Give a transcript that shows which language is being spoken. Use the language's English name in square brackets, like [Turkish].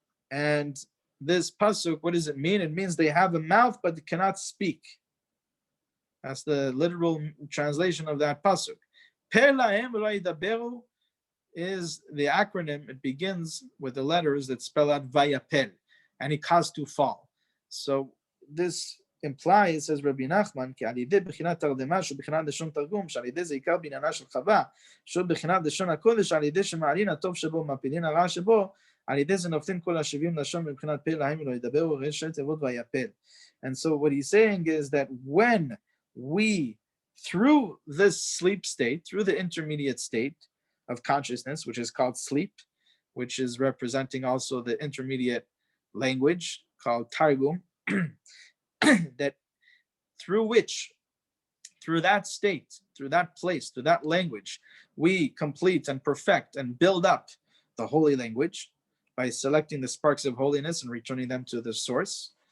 [English] And this pasuk, what does it mean? It means they have a mouth, but they cannot speak. That's the literal translation of that pasuk. [Hebrew] Pe lahem v'lo yidaberu [English] is the acronym. It begins with the letters that spell out vayapel, and it caused to fall. So this implies, says Rabbi Nachman, [Hebrew] כי על ידי בחינת תרדמה שהוא בחינת לשון תרגום, שעל ידי זה עיקר בעניינה של חווה, שהוא בחינת לשון הקודש, על ידי שמעלין הטוב שבו, מפילין הרע שבו, על ידי זה נופלים כל השבעים לשון מבחינת פה להם ולא ידברו, ראשי תיבות ויפל. [English] And so what he's saying is that when we, through this sleep state, through the intermediate state of consciousness, which is called sleep, which is representing also the intermediate language called Targum, that through that state, through that place, through that language, we complete and perfect and build up the holy language by selecting the sparks of holiness and returning them to the source.